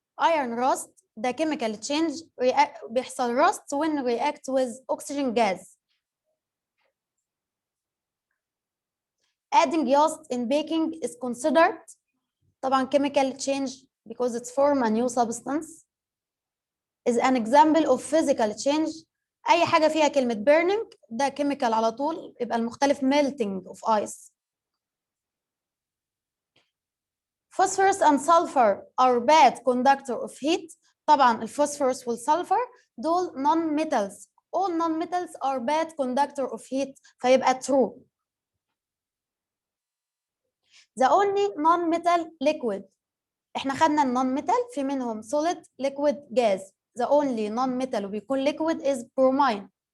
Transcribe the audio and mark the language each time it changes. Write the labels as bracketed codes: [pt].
[en] Iron rust ده chemical change بيحصل rust when react with oxygen gas. Adding yeast in baking is considered طبعا chemical change because it's form a new substance. Is an example of physical change. [ar] أي حاجة فيها كلمة burning ده chemical على طول، يبقى المختلف melting of ice. [en] Phosphorus and sulfur are bad conductor of heat. [ar] طبعا الفوسفورس والسلفر دول non-metals. [en] All non-metals are bad conductor of heat فيبقى true. The only non-metal liquid. [ar] احنا خدنا [en] non-metal في منهم solid liquid gas. The only non-metal وبيكون liquid is bromine.